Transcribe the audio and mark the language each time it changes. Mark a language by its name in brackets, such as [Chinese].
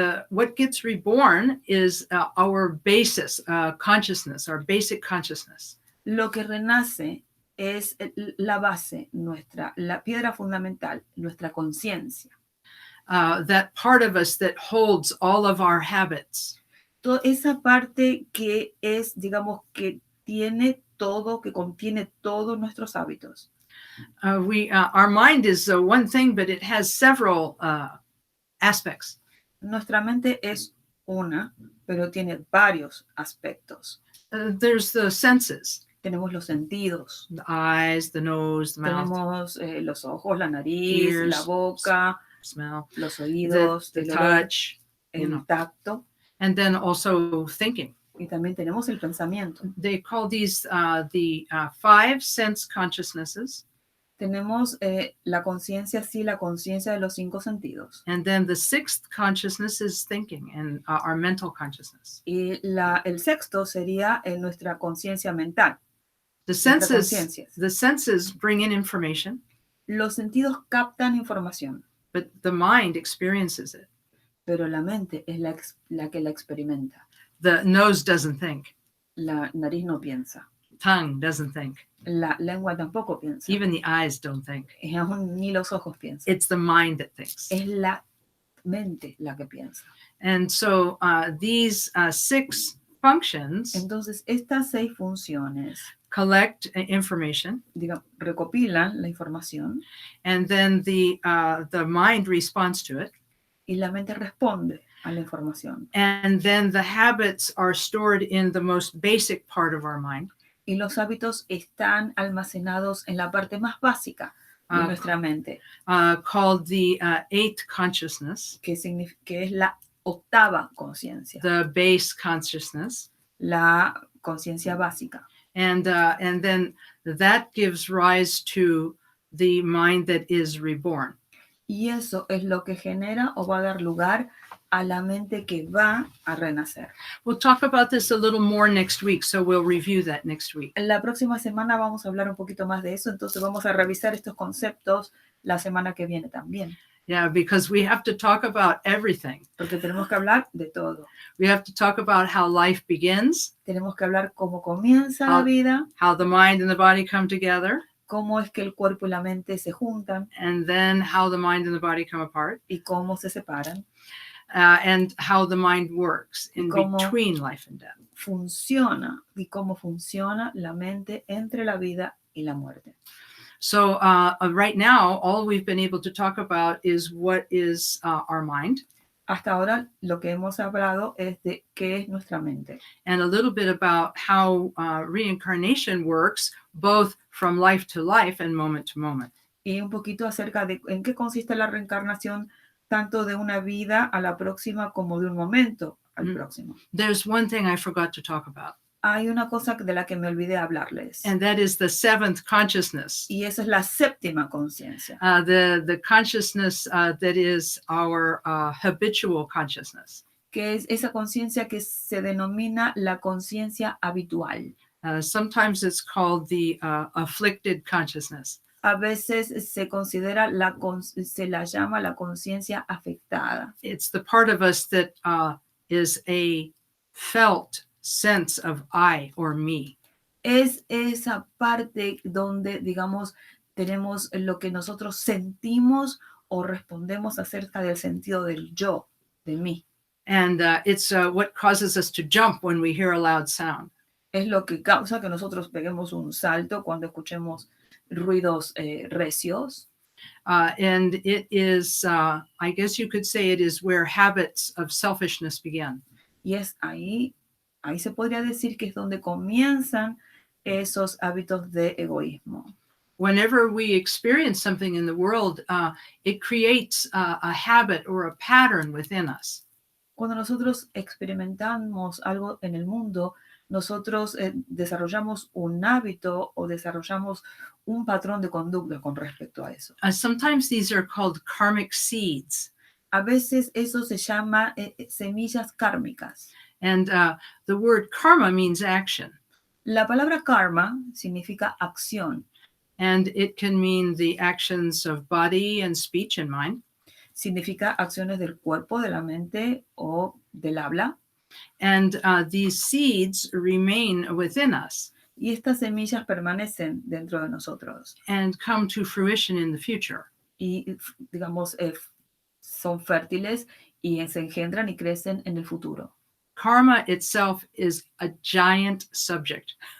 [English] What gets reborn is our basis consciousness, our basic consciousness. [Spanish] Lo que renace es la base nuestra, la piedra fundamental, nuestra conciencia. [English] That part of us that holds all of our habits. [Spanish] Toda esa parte que es, digamos, que tiene todo, que contiene todos nuestros hábitos. [English] Our mind is one thing, but it has several aspects. [Spanish] Nuestra mente es una, pero tiene varios aspectos. [English] There's the senses. [Spanish] Tenemos los sentidos. [English] The eyes, the nose, the mouth. [Spanish] Tenemos los ojos, la nariz, [English] ears, [Spanish] la boca, [English] smell, [Spanish] los oídos, [English] the [Spanish] el olor, [English] touch, [Spanish] el tacto. [English] and then also thinking. [Spanish] Y también tenemos el pensamiento. [English] They call these the five sense consciousnesses. [Spanish] Tenemos la conciencia, sí, la conciencia de los 5 sentidos. [English] And then the sixth consciousness is thinking and our mental consciousness. [Spanish] Y el sexto sería nuestra conciencia mental. [English] The senses bring in information. [Spanish] Los sentidos captan información, [English] But the mind experiences it. [Spanish] pero la mente es la que la experimenta. [English] The nose doesn't think. [Spanish] La nariz no piensa. [English] Tongue doesn't think. [Spanish] La lengua tampoco piensa. [English] Even the eyes don't think. [Spanish] Y aún ni los ojos piensan. [English] It's the mind that thinks. [Spanish] Es la mente la que piensa. [English] And so these six functions [Spanish] Entonces, estas 6 funciones [English] collect information, [Spanish] recopilan la información [English] and then the mind responds to it. [Spanish] y la mente responde a la información. [English] And then the habits are stored in the most basic part of our mind. [Spanish] Y los hábitos están almacenados en la parte más básica de nuestra mente, [English] called the eighth consciousness, [Spanish] que es la octava conciencia, [English] the base consciousness. [Spanish] la conciencia básica. [English] And then that gives rise to the mind that is reborn. [Spanish] Y eso es lo que genera o va a dar lugar a la mente que va a renacer. [English] We'll talk about this a little more next week, so we'll review that next week. [Spanish] La próxima semana vamos a hablar un poquito más de eso, entonces vamos a revisar estos conceptos la semana que viene también. [English] Yeah, because we have to talk about everything. [Spanish] Porque tenemos que hablar de todo. [English] We have to talk about how life begins. [Spanish] Tenemos que hablar cómo comienza la vida. [English] How the mind and the body come together. [Spanish] Cómo es que el cuerpo y la mente se juntan. [English] And then how the mind and the body come apart. [Spanish] Y cómo se separan. [English] And how the mind works in between life and death. [Spanish] Funciona y cómo funciona la mente entre la vida y la muerte. [English] So right now, all we've been able to talk about is what is our mind. [Spanish] Hasta ahora lo que hemos hablado es de qué es nuestra mente. [English] And a little bit about how reincarnation works, both from life to life and moment to moment. [Spanish] Y un poquito acerca de en qué consiste la reencarnación, tanto de una vida a la próxima como de un momento al próximo. [English] There's one thing I forgot to talk about. [Spanish] Hay una cosa de la que me olvidé hablarles. [English] And that is the seventh consciousness. [Spanish] Y eso es la séptima conciencia. [English] The consciousness that is our habitual consciousness. [Spanish] Que es esa conciencia que se denomina la conciencia habitual. [English] Sometimes it's called the afflicted consciousness. [Spanish] A veces se considera se la llama la conciencia afectada. [English] It's the part of us that is a felt sense of I or me. [Spanish] Es esa parte donde, digamos, tenemos lo que nosotros sentimos o respondemos acerca del sentido del yo, de mí. [English] And it's what causes us to jump when we hear a loud sound. [Spanish] Es lo que causa que nosotros peguemos un salto cuando escuchemos ruidos recios. [English] And it is, I guess you could say it is where habits of selfishness begin. [Spanish] Y es ahí se podría decir que es donde comienzan esos hábitos de egoísmo. [English] Whenever we experience something in the world, it creates a habit or a pattern within us. [Spanish] Cuando nosotros experimentamos algo en el mundo, nosotros desarrollamos un hábito o desarrollamos un patrón de conducta con respecto a eso. [English] Sometimes these are called karmic seeds. [Spanish] A veces eso se llama semillas kármicas. [English] And the word karma means action. [Spanish] La palabra karma significa acción. [English] And it can mean the actions of body and speech and mind. [Spanish] Significa acciones del cuerpo, de la mente o del habla. [English] And these seeds remain within us. [Spanish] Y estas semillas permanecen dentro de nosotros. [English] And come to fruition in the future. [Spanish] Y, digamos, son fértiles y se engendran y crecen en el futuro. [English] Karma itself is a giant subject.